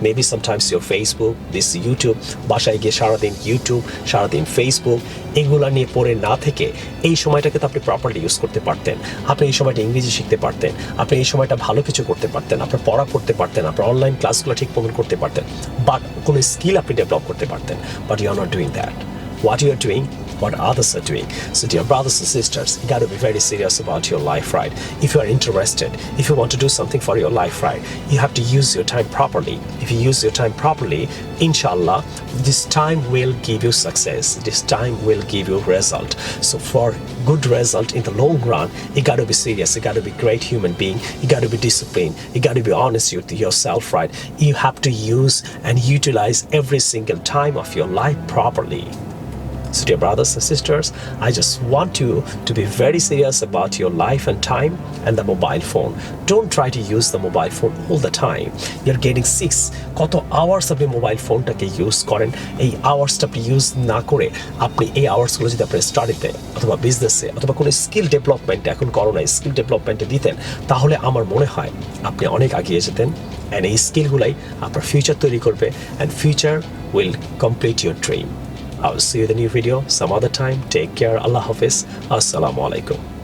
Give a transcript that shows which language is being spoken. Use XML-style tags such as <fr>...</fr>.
<en>maybe sometimes your Facebook, this YouTube,</en> <bn>বাসায় গিয়ে সারাদিন ইউটিউব, সারাদিন ফেসবুক, এগুলো নিয়ে পড়ে না থেকে এই সময়টাকে তো আপনি প্রপারলি ইউজ করতে পারতেন। আপনি এই সময়টা ইংরেজি শিখতে পারতেন, আপনি এই সময়টা ভালো কিছু করতে পারতেন, আপনার পড়া করতে পারতেন, আপনার অনলাইন ক্লাসগুলো ঠিক মতন করতে পারতেন, বাট কোনো স্কিল আপনি ডেভেলপ করতে পারতেন।</bn> <en>But you are not doing that. What you are doing, what others are doing. So dear brothers and sisters, you got to be very serious about your life, right? If you are interested, if you want to do something for your life, right, you have to use your time properly. If you use your time properly, inshallah, this time will give you success. This time will give you result. So for good result in the long run, you got to be serious, you got to be great human being, you got to be disciplined, you got to be honest with yourself, right? You have to use and utilize every single time of your life properly. So dear brothers and sisters, I just want you to be very serious about your life and time and the mobile phone. Don't try to use the mobile phone all the time. You're getting sick.</en> <bn>কত hours আপনি mobile ফোনটাকে use করেন, এই আওয়ার্সটা আপনি use না করে আপনি এই আওয়ার্সগুলো যদি আপনার স্টাডিতে অথবা বিজনেসে অথবা কোনো স্কিল ডেভেলপমেন্টে, এখন করোনায় স্কিল ডেভেলপমেন্টে দিতেন, তাহলে আমার মনে হয় আপনি অনেক এগিয়ে যেতেন।</bn> <en>and</en> <bn>এই স্কিলগুলাই আপনার ফিউচার তৈরি করবে,</bn> <en>And future will complete your dream. I will see you in the new video some other time. Take care. Allah Hafiz. Assalamu alaikum.</en>